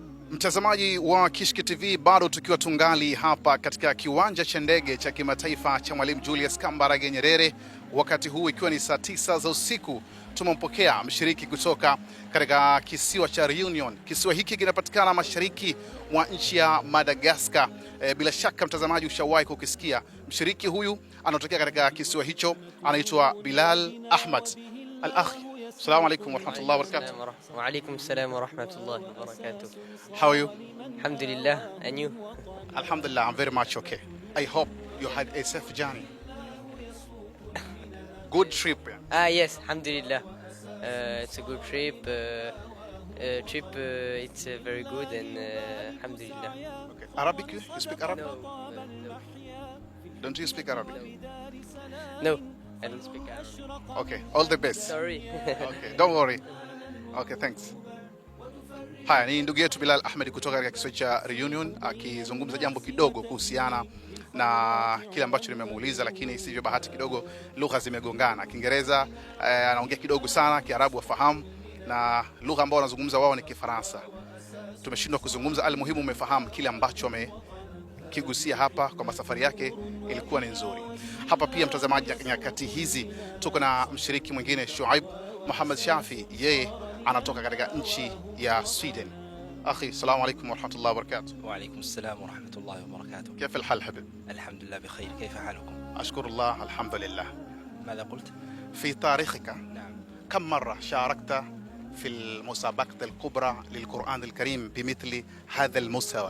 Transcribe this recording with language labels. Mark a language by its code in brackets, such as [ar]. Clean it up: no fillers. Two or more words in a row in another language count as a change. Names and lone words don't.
[sw] Mtazamaji wa Kishki TV, bado tukiwa tungali hapa katika kiwanja cha ndege cha kimataifa cha Mwalimu Julius Kambarage Nyerere, wakati huu ikiwa ni saa 9 za usiku. Tumempokea mshiriki kutoka katika kisiwa cha Reunion. Kisiwa hiki kinapatikana mashariki mwa nchi ya Madagascar. Bila shaka mtazamaji ushawahi kukisikia. Mshiriki huyu anatokea katika kisiwa hicho, anaitwa Bilal Ahmad. [ar] الأخ السلام عليكم ورحمة الله وبركاته. وعليكم السلام ورحمة الله وبركاته. [en] How are you? Alhamdulillah, and you? Alhamdulillah, I'm very much okay. I hope you had a safe journey. Good trip. Yes, alhamdulillah. It's a good trip. It's very good, and alhamdulillah. Okay. Arabic? You speak Arabic? No. Don't you speak Arabic? No, I don't speak Arabic. Okay, all the best. Sorry. Okay, don't worry. Okay, thanks. [sw] Haya, ni ndugu yetu Bilal Ahmed kutoka katika kisiwa cha Reunion akizungumza jambo kidogo kuhusiana na kile ambacho nimemuuliza, lakini sivyo bahati kidogo lugha zimegongana. Kiingereza anaongea kidogo sana, Kiarabu afahamu, na lugha ambayo wanazungumza wao ni Kifaransa. Tumeshindwa kuzungumza. Almuhimu umefahamu kile ambacho amekigusia hapa, kwamba safari yake ilikuwa ni nzuri. Hapa pia mtazamaji, nyakati hizi tuko na mshiriki mwingine, Shuaib Muhammad Shafi. Yeye anatoka katika nchi ya Sweden. [ar] أخي السلام عليكم ورحمة الله وبركاته. وعليكم السلام ورحمة الله وبركاته. كيف الحال حبيب؟ الحمد لله بخير، كيف حالكم؟ أشكر الله الحمد لله. ماذا قلت؟ في تاريخك نعم. كم مرة شاركت في المسابقة الكبرى للقرآن الكريم بمثل هذا المستوى؟